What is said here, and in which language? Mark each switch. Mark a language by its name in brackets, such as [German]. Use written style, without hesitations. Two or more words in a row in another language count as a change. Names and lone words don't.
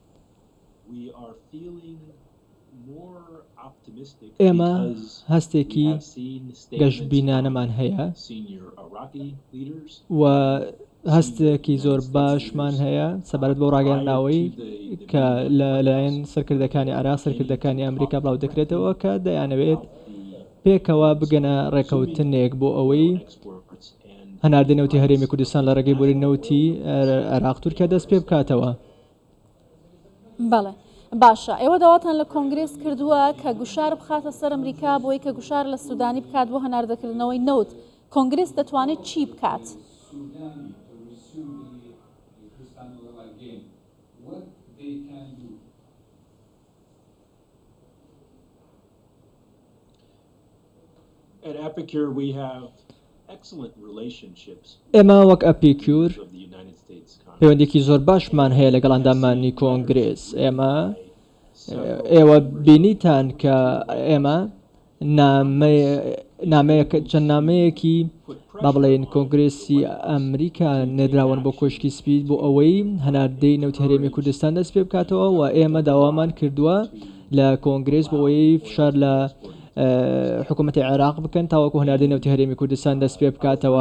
[Central Kurdish] ئێمە هەستێکی گەشتبینانەمان هەیە و هەستێکی زۆر باشمان هەیە سەبارەت بۆ ڕاگەیاندنەوەی کە لەلایەن سەرکردەکانی عێراق سەرکردەکانی ئەمریکا بڵاو دەکرێتەوە کە دەیانەوێت پێکەوە بگەنە ڕێکەوتنێک بۆ ئەوەی هەناردەی نەوتی هەرێمی کوردستان لە ڕێگەی بۆری نەوتی عێراق تورکیا دەست پێ بکاتەوە. بەڵێ باشە، ئێوە داواتان لە کۆنگرێس کردووە کە گوشار بخاتە سەر ئەمریکا بۆی کە گوشار لە سوودانی بکات بۆ هەناردەکردنەوەی نەوت. کۆنگرێس دەتوانێت چی بکات؟ [English] At Epicure, we have excellent relationships [Central Kurdish] ئێمە وەک ئەپیکور [English] of the United States Congress. [Central Kurdish] پەیوەندێکی زۆر باشمان هەیە لەگەڵ ئەندامانی کۆنگرێس. ئێوە بینیتان کە ئێمە چەند نامەیەکی با بڵێن کۆنگرێسی ئەمریکا نێدراون بۆ کۆشکی سپید بۆ ئەوەی هەناردەی نەوتی هەرێمی کوردستان دەست پێ بکاتەوە و ئێمە داوامان کردووە لە کۆنگرێس بۆ ئەوەی فشار لە حکوومەتی عێراق بکەن تاوەکو هەناردەی نەوتی هەرێمی کوردستان دەست پێ بکاتەوە.